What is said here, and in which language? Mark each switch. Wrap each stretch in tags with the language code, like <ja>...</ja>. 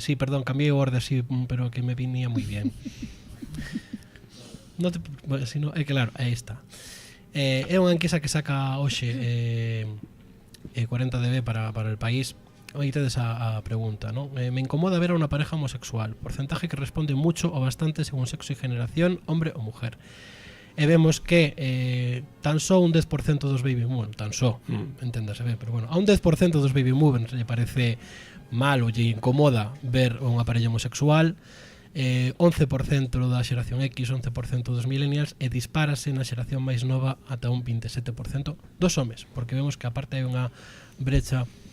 <gl>Sí, perdón, cambiei o orde así, pero que me vinía moi bien.</gl> <es>No te, bueno, sino, claro, aí está.</es> <gl>É unha enquisa que saca hoxe 40dB para el país. Aí tedes a pregunta, ¿no?</gl> <es>Me incomoda ver a una pareja homosexual. Porcentaje que responde mucho o bastante según sexo y generación, hombre o mujer.</es> <gl>E vemos que tan só un 10% dos baby movers, tan só, enténdase ben, pero bueno, a un 10% dos baby movers lle parece mal ou lle incomoda ver unha parella homosexual. 11% da xeración X, 11% dos millennials, e dispárase na xeración máis nova ata un 27% dos homes, porque vemos que aparte hai unha brecha</gl>